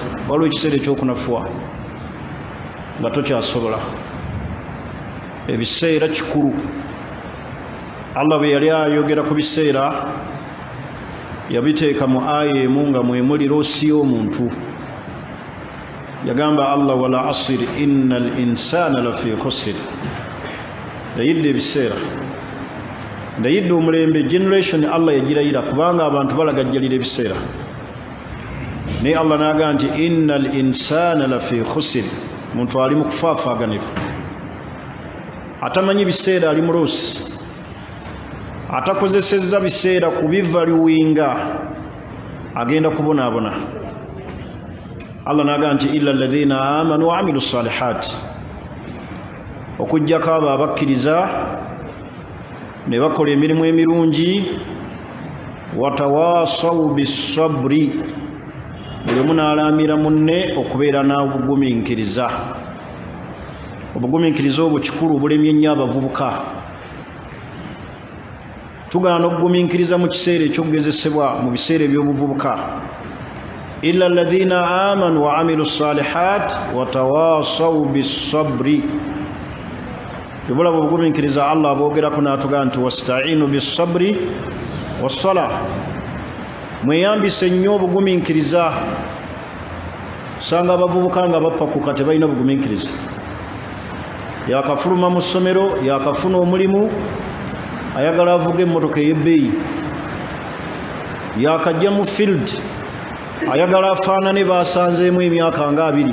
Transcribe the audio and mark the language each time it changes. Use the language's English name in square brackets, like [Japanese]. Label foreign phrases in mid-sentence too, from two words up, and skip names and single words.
[Ganda] Waliwo ekiseera ekyokunafuwa nga tokyasobola. Ebiseera kikulu. Allah bwe yali ayogera ku biseera yabiteeka mu aya emu nga mwemuli loosi y'omuntu. [Arabic] Yagamba Allah والعصر إن الإنسان لفي خسر. [Ganda] Ndayidde ebiseera, ndayidde omulembe, generation Allah yagirayira kubanga abantu balagajjalira ebiseera. Naye Allah n'agamba nti [Arabic] إن الإنسان لفي خسر, [Ganda] muntu ali mu kufaafaaganira. Atamanyi biseera ali muloosi, atakozesezza biseera kubivaluwinga, agenda kubonaabona. Allah n'agamba nti [Arabic] إلا الذين آمنوا وعملوا الصالحات, [Ganda] okujjako abo abakkiriza ne bakola emirimu emirungi, [Arabic] وتواصوا بالصبر, [Ganda] buli omu n'alaamira munne okubeera n'obugumiikiriza. Obugumiikiriza obwo kikulu, obulemye ennyo abavubuka. Tugaana okugumiikiriza mu kiseera ekyokugezesebwa mu biseera eby'obuvubuka. [Arabic] إلا الذين آمنوا وعملوا الصالحات وتواصوا بالصبر, [Ganda] yobula obugumiikiriza Allah abogerako n'atugamba nti [Arabic] واستعينوا بالصبر والصلاة, [Ganda] mweyambise nnyo obugumiikiriza. Sanga abavubuka nga bappakuka tebalina bugumiikiriza, yakafuluma mu ssomero, yakafuna omulimu, ayagala avuga emmotoka ey'ebbeeyi, yakajja mu field, ayagala afaanane basanzeemu emyaka nga 2.